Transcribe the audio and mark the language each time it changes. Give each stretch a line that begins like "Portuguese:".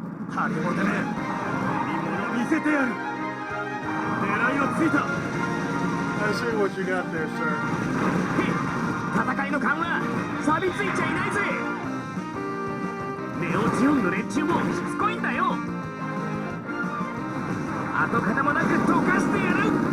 Japanese: ハゲモテめ、見物見せてやる。狙いはついた。
English: I see what you got there, sir.
Japanese: 戦いの勘は錆びついちゃいないぜ。ネオジオンの連中もしつこいんだよ。跡形もなく溶かしてやる。